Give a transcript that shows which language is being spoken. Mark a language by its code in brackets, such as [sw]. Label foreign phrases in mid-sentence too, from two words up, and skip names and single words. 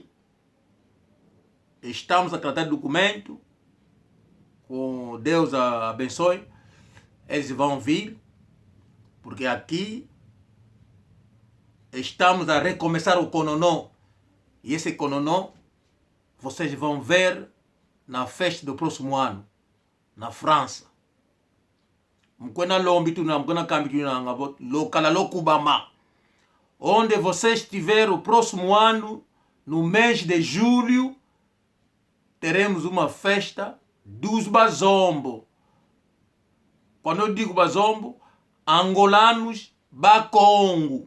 [pt] Estamos a tratar de documento, com Deus abençoe, eles vão vir, porque aqui estamos a recomeçar o Cononó, e esse Cononó vocês vão ver na festa do próximo ano, na França. [kg] Mkwena lombi tu na mkwena kambi tu na ngabo lokala lokubama. [pt] Onde você estiver o próximo ano, no mês de julho, teremos uma festa dos Bazombo. Quando eu digo Bazombo, angolanos Bakongo.